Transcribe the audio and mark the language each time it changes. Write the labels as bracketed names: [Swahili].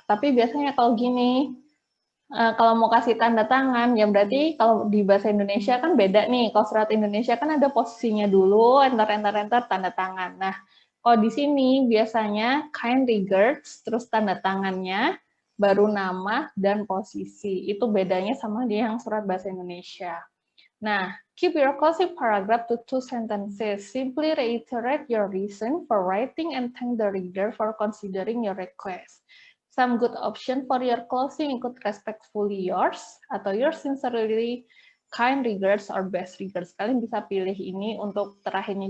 [Indonesian] Tapi biasanya kalau gini, kalau mau kasih tanda tangan, ya berarti kalau di bahasa Indonesia kan beda nih. Kalau surat Indonesia kan ada posisinya dulu, enter, tanda tangan. Nah, kalau di sini biasanya kind regards, terus tanda tangannya, baru nama dan posisi. Itu bedanya sama dia yang surat bahasa Indonesia. [English] Nah, keep your closing paragraph to 2 sentences. Simply reiterate your reason for writing and thank the reader for considering your request. Some good option for your closing include respectfully yours, atau your sincerely, kind regards, or best regards. [Indonesian] Kalian bisa pilih ini untuk terakhirnya.